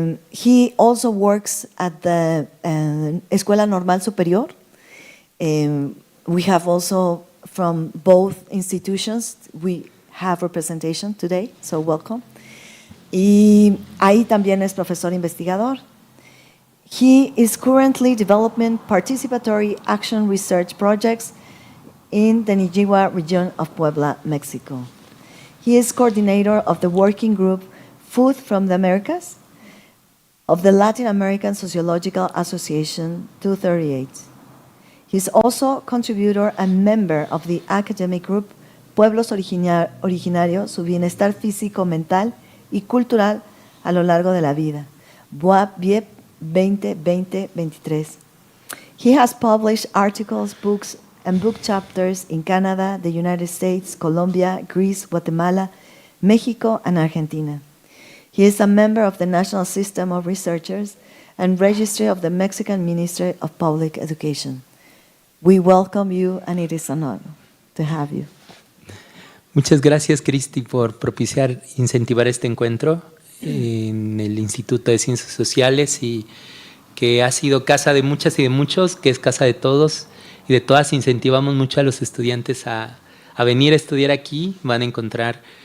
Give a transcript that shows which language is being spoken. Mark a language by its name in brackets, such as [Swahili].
[English] He also works at the Escuela Normal Superior. We have also from both institutions, we have representation today, so welcome. [Spanish] Y ahí también es profesor investigador. [English] He is currently developing participatory action research projects in the Nijihua region of Puebla, Mexico. He is coordinator of the working group Food from the Americas of the Latin American Sociological Association 238. He is also contributor and member of the academic group Pueblos Originarios, su bienestar físico, mental y cultural a lo largo de la vida, BUAP-BIEP 2020-23. He has published articles, books, and book chapters in Canada, the United States, Colombia, Greece, Guatemala, Mexico, and Argentina. He is a member of the National System of Researchers and Registry of the Mexican Ministry of Public Education. We welcome you, and it is an honor to have you. [Spanish] Muchas gracias, Cristi, por propiciar, incentivar este encuentro en el Instituto de Ciencias Sociales, y que ha sido casa de muchas y de muchos, que es casa de todos y de todas. Incentivamos mucho a los estudiantes a venir a estudiar aquí. Van a encontrar